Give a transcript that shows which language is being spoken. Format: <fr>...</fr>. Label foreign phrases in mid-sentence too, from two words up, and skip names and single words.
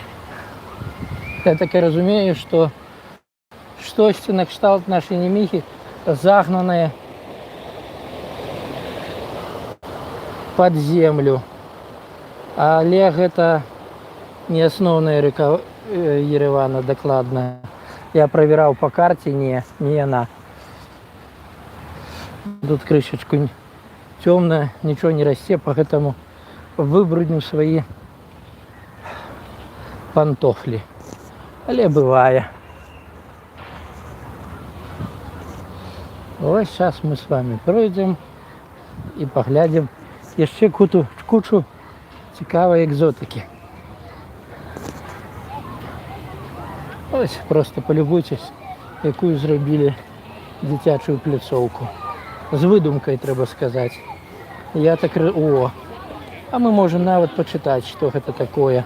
<uk>Я так і розумію, що щось на кшталт нашої Неміхи</uk> <ru>загнанные под землю.</ru> <be>Але гэта не асноўная река Еревана дакладна.</be> <ru>Я проверял по карте, не она. Тут крышечку темная, ничего не растет, поэтому выбрудню свои пантофли.</ru> <be>Але бывает.</be> <ru>Вот сейчас мы с вами пройдем и поглядим еще кучу</ru> <uk>цікавої экзотики. Ось просто полюбуйтесь, яку зробили дитячу пляцовку. З видумкою, треба сказати. Я так... О! А ми можемо навіть почитати, що це таке.</uk>